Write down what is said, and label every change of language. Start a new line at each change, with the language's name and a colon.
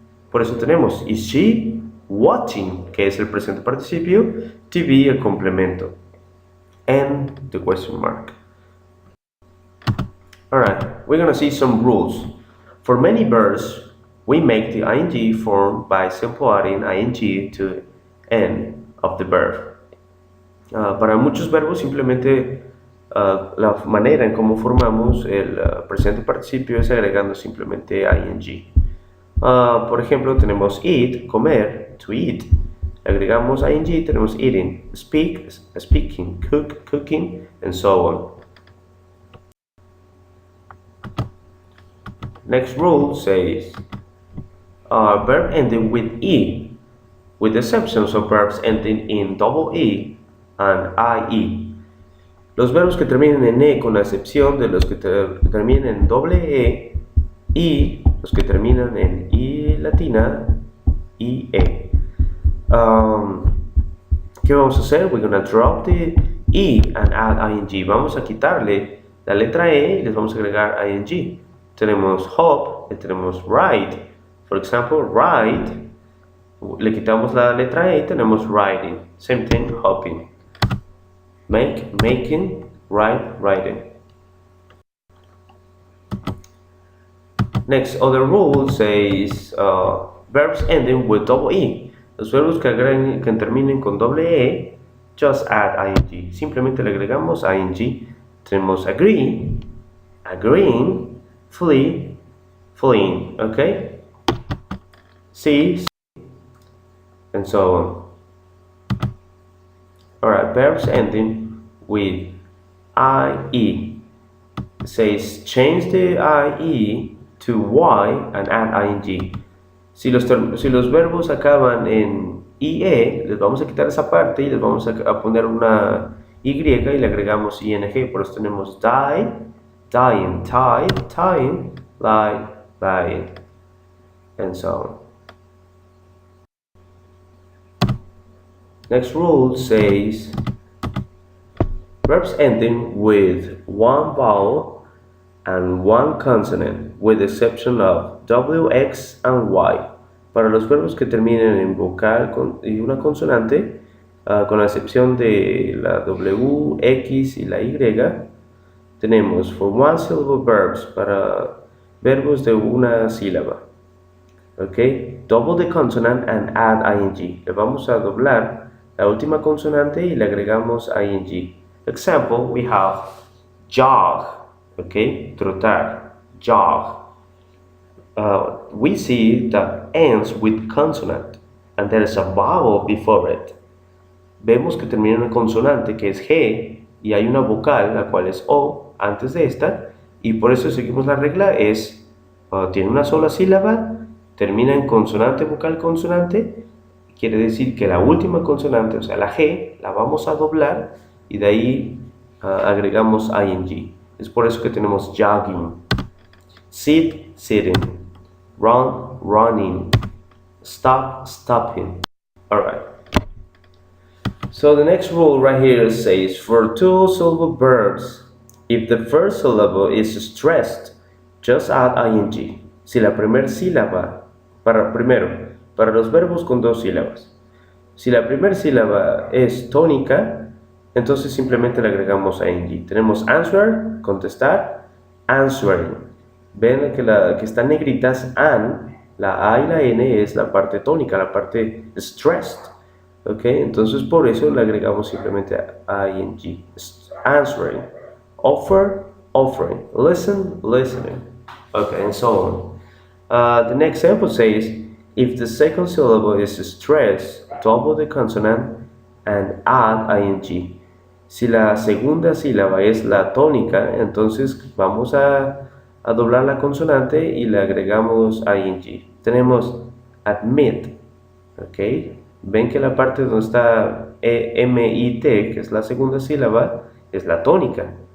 Spanish: Por eso tenemos,
English: is she watching,
Spanish: que es el presente participio, TV el complemento,
English: and the question mark. Alright, we're gonna see some rules. For many verbs, we make the ing form by simply adding ing to end of the verb.
Spanish: Para muchos verbos simplemente la manera en cómo formamos el presente participio es agregando simplemente ing. Por ejemplo, tenemos eat, comer, to eat. Agregamos ing, tenemos eating, speak, speaking, cook, cooking,
English: and so on. Next rule says verb ending with e, with exceptions of verbs ending in double e and ie.
Spanish: Los verbos que terminen en e con la excepción de los que terminen en doble e y los que terminan en i latina, ie. ¿Qué vamos a hacer?
English: We're gonna drop the e and add ing.
Spanish: Vamos a quitarle la letra e y les vamos a agregar ing. Tenemos hop y tenemos ride.
English: For example,
Spanish: ride, le quitamos la letra e y tenemos riding.
English: Same thing, hopping. Make, making, ride, riding. Next, other rule says verbs ending with double e.
Spanish: Los verbos que terminen con doble e
English: just add ing.
Spanish: Simplemente le agregamos ing. Tenemos agree, agreeing, flee, fleeing, okay?
English: See, and so on. Alright, verbs ending with IE. It says change the IE to Y and add ing.
Spanish: Si los verbos acaban en IE, les vamos a quitar esa parte y les vamos a poner una Y y le agregamos ing. Por eso tenemos die, dying, tie, tying, lie, lying,
English: and so on. Next rule says verbs ending with one vowel and one consonant, with the exception of W, X, and Y.
Spanish: Para los verbos que terminen en vocal y una consonante, con la excepción de la W, X y la Y, tenemos
English: for one syllable verbs,
Spanish: para verbos de una sílaba. Okay,
English: double the consonant and add ing.
Spanish: Le vamos a doblar la última consonante y le agregamos ing.
English: Example, we have jog, okay, trotar, jog. We see that ends with consonant and there is a vowel before it.
Spanish: Vemos que termina en una consonante que es G y hay una vocal, la cual es O, antes de esta, y por eso seguimos la regla, tiene una sola sílaba, termina en consonante, vocal, consonante, quiere decir que la última consonante, o sea, la G, la vamos a doblar y de ahí agregamos ing. Es por eso que tenemos jogging, sit, sitting, run, running, stop, stopping. Alright. So the next rule right here says for two syllable verbs, if the first syllable is stressed, just add ing. Si la primera sílaba, para los verbos con dos sílabas, si la primera sílaba es tónica, entonces simplemente le agregamos ing. Tenemos answer, contestar, answering. Ven que están negritas, and, la A y la N es la parte tónica, la parte stressed. Ok, entonces por eso le agregamos simplemente ing.
English: Answering, offer, offering, listen, listening. Okay, and so on. The next example says, if the second syllable is stressed, double the consonant and add ing.
Spanish: Si la segunda sílaba es la tónica, entonces vamos a doblar la consonante y le agregamos ing. Tenemos admit, ok. Ven que la parte donde está MIT, que es la segunda sílaba, es la tónica.